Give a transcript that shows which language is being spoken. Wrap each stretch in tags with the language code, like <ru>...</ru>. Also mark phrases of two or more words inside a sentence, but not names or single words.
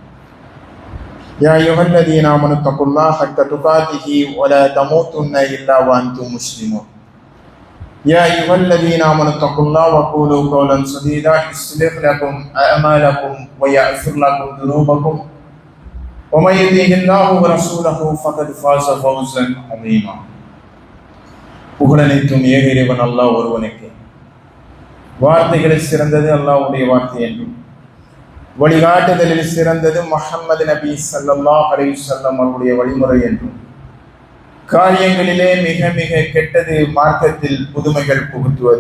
<ar>يا أيها الذين آمنوا اتقوا الله حق تقاته ولا تموتن إلا وأنتم مسلمون. يا أيها الذين آمنوا اتقوا الله وقولوا قولا سديدا يصلح لكم أعمالكم ويغفر لكم ذنوبكم ومن يطع الله ورسوله فقد فاز فوزا عظيما.</ar> <ta>புகழனைத்தும் ஏக இறைவன் அல்லாஹ் ஒருவனுக்கு. வார்த்தைகளில் சிறந்தது அல்லாஹ்வுடைய வார்த்தை என்றும் வழிகாட்டுதலில் சிறந்தது முஹம்மது நபி</ta> <ar>صلى الله عليه وسلم</ar> <ta>அவருடைய வழிமுறை என்றும் காரியங்களிலே மிக மிக கெட்டது மார்க்கத்தில் புதுமைகள் புகுத்துவது.</ta>